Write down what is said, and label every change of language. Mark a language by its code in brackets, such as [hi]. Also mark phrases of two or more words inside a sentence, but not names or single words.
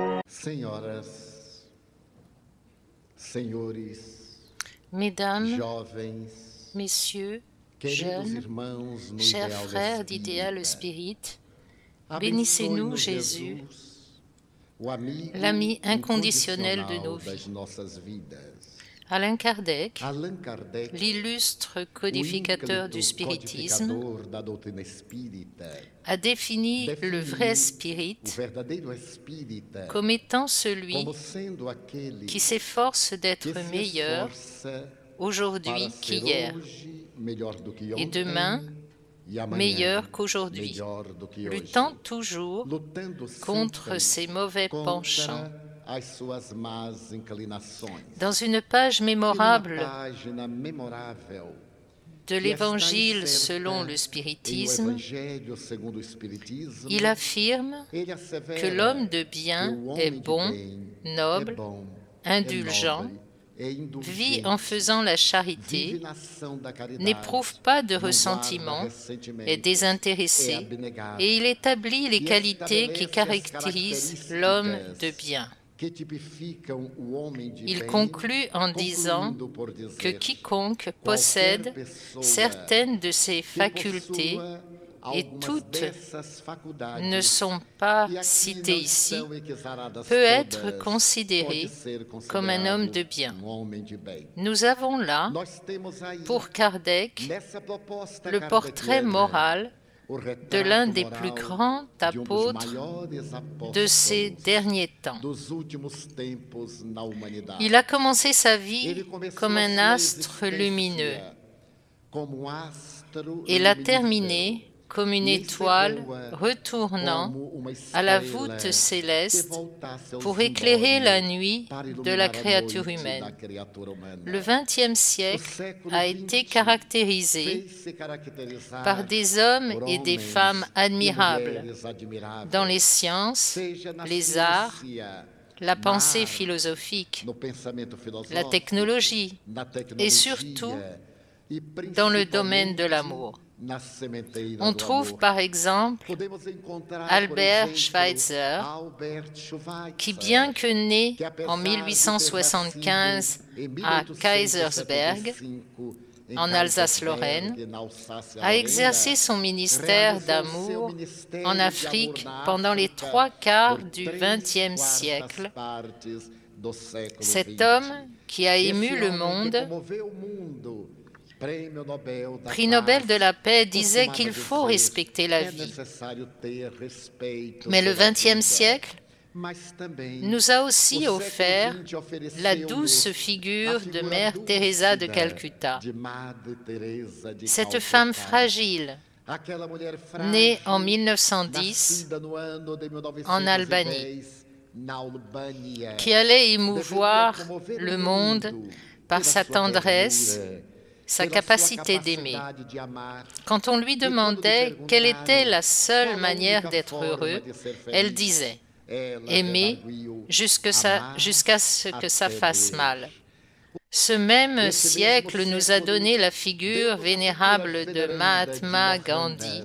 [pt] Senhoras, senhores, [fr] Mesdames, [pt] jovens, [fr] Messieurs, [pt] queridos [fr] jeunes, [pt] irmãos no [fr] chers [pt] ideal [fr] frères d'idéal [pt] espírita, [fr] spirit, bénissez-nous, [pt] abençoe-nos, [fr] Jésus, [pt] Jesus, o amigo [fr] l'ami inconditionnel de [pt] incondicional [fr] nos [pt] das [fr] vies. [pt] nossas vidas. [fr] Alain Kardec, [pt] Allan Kardec, [fr] l'illustre [pt] o [fr] codificateur du [pt] ínclito [fr] spiritisme, [pt] codificador da doutrina espírita, [fr] a défini le vrai [pt] definiu [fr] spirit [pt] o verdadeiro espírita [fr] comme étant celui [pt] como sendo aquele [fr] qui s'efforce [pt] que [fr] d'être [pt] se [fr] meilleur [pt] esforça [fr] aujourd'hui [pt] para ser [fr] qu'hier [pt] hoje melhor do que [fr] et [pt] ontem [fr] demain [pt] e amanhã [fr] meilleur qu'aujourd'hui, [pt] melhor do que hoje, [fr] luttant toujours [pt] lutando [fr] contre [pt] sempre [fr] ses mauvais penchants. [pt] contra as suas más inclinações. [fr] Dans une page [pt] E numa [fr] mémorable [pt] página memorável [fr] de [pt] que está [fr] l'Évangile [pt] incerta [fr] selon le [pt] em O [fr] spiritisme, [pt] Evangelho segundo o Espiritismo, [fr] il affirme [pt] ele [fr] que [pt] assevera [fr] l'homme de [pt] que [fr] bien [pt] o [fr] est [pt] homem de [fr] bon, [pt] bem é [fr] noble, [pt] bom, [fr] indulgent, [pt] é nobre, é [fr] vit [pt] indulgente, [fr] en faisant la [pt] vive [fr] charité, [pt] na ação da caridade, [fr] n'éprouve pas de [pt] não guarda [fr] ressentiment, [pt] ressentimentos, [fr] est [pt] é [fr] désintéressé [pt] abnegado, [fr] et il établit les [pt] e [fr] qualités qui [pt] estabelece as [fr] caractérisent l'homme de [pt] características [fr] bien. [pt] que tipificam o homem de [fr] Il [pt] bem, [fr] conclut en disant [pt] concluindo por [fr] que [pt] dizer [fr] quiconque [pt] qualquer [fr] possède [pt] pessoa [fr] certaines de ces [pt] que [fr] facultés, [pt] possua [fr] et [pt] algumas [fr] toutes [pt] dessas faculdades [fr] ne sont pas [pt] e aqui [fr] citées [pt] não [fr] ici, [pt] estão exaradas [fr] peut être [pt] todas, [fr] considéré [pt] pode ser [fr] comme un homme [pt] considerado [fr] de bien. [pt] homem de bem. [fr] Nous avons là, [pt] Nós temos aí, [fr] pour Kardec, [pt] nessa proposta [fr] le portrait [pt] kardeciana, [fr] moral [pt] o [fr] de [pt] retrato [fr] l'un des [pt] moral [fr] plus grands [pt] de dos [fr] apôtres [pt] maiores apóstolos [fr] de ces derniers temps. [pt] dos últimos tempos na humanidade. [fr] Il a commencé sa vie [pt] Ele começou [fr] comme [pt] a [fr] un [pt] sua [fr] astre lumineux [pt] existência como astro [fr] et l'a [pt] luminífero, [fr] terminé comme une [pt] e [fr] étoile [pt] encerrou-a [fr] retournant [pt] como uma [fr] à la [pt] estrela [fr] voûte [pt] que [fr] céleste [pt] voltasse aos [fr] pour éclairer [pt] cimbornes [fr] la nuit [pt] para [fr] de [pt] iluminar [fr] la [pt] a [fr] créature [pt] noite da [fr] humaine. [pt] criatura humana. [fr] Le XXe [pt] O [fr] siècle [pt] século [fr] a été [pt] XX [fr] caractérisé [pt] fez-se caracterizar [fr] par des hommes [pt] por [fr] et des [pt] homens [fr] femmes [pt] e [fr] admirables [pt] mulheres admiráveis, [fr] dans les sciences, [pt] seja na [fr] les arts, [pt] ciência, [fr] la [pt] na [fr] pensée [pt] arte, [fr] philosophique, [pt] no pensamento [fr] la [pt] filosófico, [fr] technologie [pt] na [fr] et [pt] tecnologia [fr] surtout [pt] e [fr] dans le domaine de [pt] principalmente [fr] l'amour. [pt] na sementeira [fr] On [pt] do [fr] trouve [pt] amor. [fr] par exemple [pt] Podemos encontrar, [fr] Albert [pt] por exemplo, [fr] Schweitzer, [pt] Albert Schweitzer, [fr] qui bien que né [pt] que apesar [fr] en [pt] de ter [fr] 1875 [pt] nascido em [fr] à Kaysersberg, [pt] 1875 em [fr] en Alsace-Lorraine, [pt] Kaysersberg, na Alsácia-Lorena, [fr] a exercé son ministère [pt] réalisou seu [fr] d'amour [pt] ministério [fr] en [pt] de [fr] Afrique [pt] amor na [fr] pendant les [pt] África [fr] 3/4 [pt] por [fr] du [pt] 3/4 [fr] XXe siècle. [pt] partes do século [fr] Cet [pt] XX. [fr] homme qui a [pt] Esse [fr] ému le [pt] homem que [fr] monde, [pt] comoveu o mundo, Prêmio Nobel da [fr] prix Nobel [pt] Paz, [fr] de la paix, disait [pt] costumava [fr] qu'il faut [pt] dizer, [fr] respecter la [pt] é [fr] vie. [pt] necessário ter respeito [fr] Mais le [pt] pela [fr] XXe [pt] vida. [fr] siècle [pt] Mas também [fr] nous a aussi [pt] o século [fr] offert [pt] XX ofereceu-nos [fr] la douce figure de Mère Teresa de Calcutta. [pt] de Madre Teresa de [fr] Cette [pt] Calcutá. [fr] femme fragile, [pt] Aquela mulher frágil, [fr] née en 1910 [pt] nascida no ano de 1910, [fr] en Albanie, [pt] na Albânia, [fr] qui allait émouvoir [pt] deveria comover [fr] le [pt] o [fr] monde [pt] mundo [fr] par [pt] pela [fr] sa [pt] sua [fr] tendresse, [pt] ternura, [fr] sa [pt] pela [fr] capacité [pt] sua [fr] d'aimer. [pt] capacidade de amar. [fr] Quand on lui demandait quelle était la seule manière d'être heureux, elle disait « Aimer jusqu'à ce que ça fasse mal ». Ce même siècle nous a donné la figure vénérable de Mahatma Gandhi.